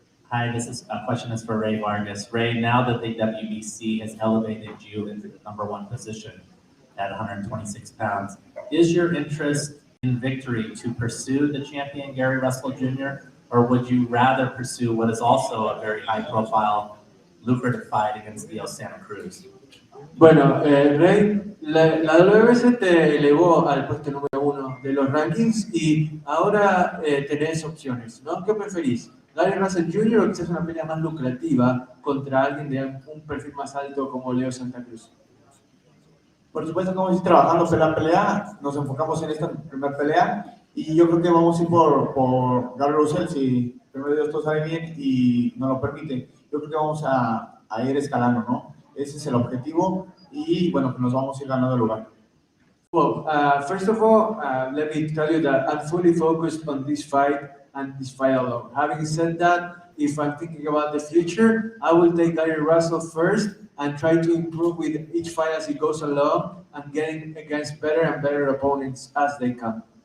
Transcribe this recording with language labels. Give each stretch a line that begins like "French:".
English: Hi, question is for Rey Vargas. Rey, now that the WBC has elevated you into the #1 position at 126 pounds, is your interest in victory to pursue the champion Gary Russell Jr., or would you rather pursue what is also a very high-profile, lucrative fight against Leo Santa Cruz?
Spanish: Bueno, Rey, la WBC te elevó al puesto número 1 de los rankings y ahora tenés opciones, ¿no? ¿Qué preferís? ¿Gary Russell Jr. o quizás una pelea más lucrativa contra alguien de un perfil más alto como Leo Santa Cruz? Por supuesto que vamos a ir trabajando pelea a pelea, nos enfocamos en esta primera pelea y yo creo que vamos a ir por Gary Russell si primero Dios todo sale bien y nos lo permite. Yo creo que vamos a ir escalando, ¿no? Ese es el objetivo y bueno, pues nos vamos a ir ganando el lugar.
English: Well, first of all, let me tell you that I'm fully focused on this fight and this fight alone. Having said that, if I'm thinking about the future, I will take Gary Russell first and try to improve with each fight as it goes along and getting against better and better opponents as they come.